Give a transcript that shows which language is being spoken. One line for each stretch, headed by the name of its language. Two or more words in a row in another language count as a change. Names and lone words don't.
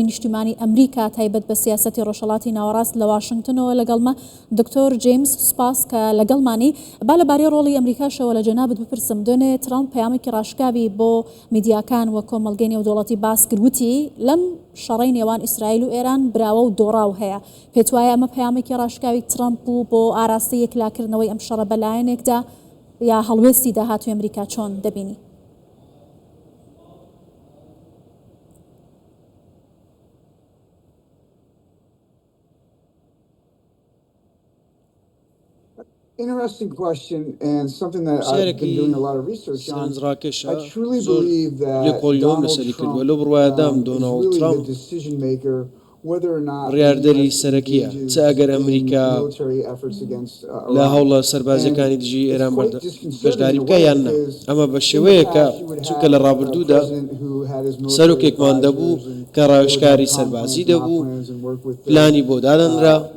Central Kurdish: نیشتیمانی ئەمریکا تایبەت بە سیاسەتی ڕۆژهەڵاتی ناوەڕاست لە واشنگتنەوە لەگەڵمە دکتۆر جیمز سپاس کە لەگەڵمانی با لەبارەی ڕۆڵی ئەمریکاشەوە لە جەنابەت بپرسم دوێنێ ترامپ پەیامێکی ڕاشکاوی بۆ میدیاکان وە کۆمەڵگەی نێودوڵەتی باس کردوتی لەم شەڕەی نێوان ئیسرائیل و ئێران براوە و دۆڕاو هەیە پێت وایە ئەمە پەیامێکی ڕاشکاوی ترامپ بوو بۆ ئاراستی یەکلاکردنەوەی ئەم شەڕە بەلایەنێکدا یا هەڵوێستی داهاتوی ئەمریکا چۆن دەبینی؟
English: Interesting question and something that I've been doing a lot of research on. I truly believe that Donald Trump is really the decision maker whether or not
Central Kurdish: ڕیاردەری سەرەکیە چ ئەگەر ئەمریکا لە هەوڵە سەربازەکانی دژی ئێران بەشداری بکە یان نە ئەمە بە شێوەیە کە چونکە لە ڕابردوودا سەرۆکێکمان دەبوو کە ڕاوێژکاری سەربازی دەبوو پلانی بۆ دادەنرا